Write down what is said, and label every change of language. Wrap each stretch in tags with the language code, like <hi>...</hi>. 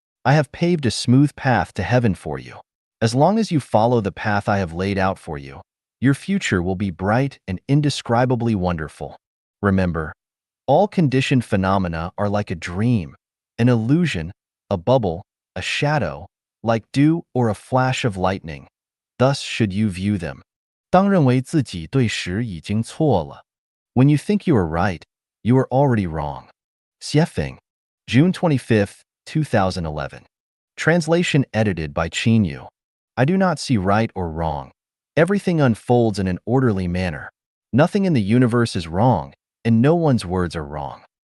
<en>I have paved a smooth path to heaven for you. As long as you follow the path I have laid out for you, your future will be bright and indescribably wonderful. Remember, all conditioned phenomena are like a dream, an illusion, a bubble, a shadow, like dew or a flash of lightning. Thus should you view them.</en> <zh>当认为自己对时已经错了.</zh> <en>When you think you are right, you are already wrong. Xiefeng, June 25, 2011. Translation edited by Qin Yu. I do not see right or wrong. Everything unfolds in an orderly manner. Nothing in the universe is wrong, and no one's words are wrong.</en>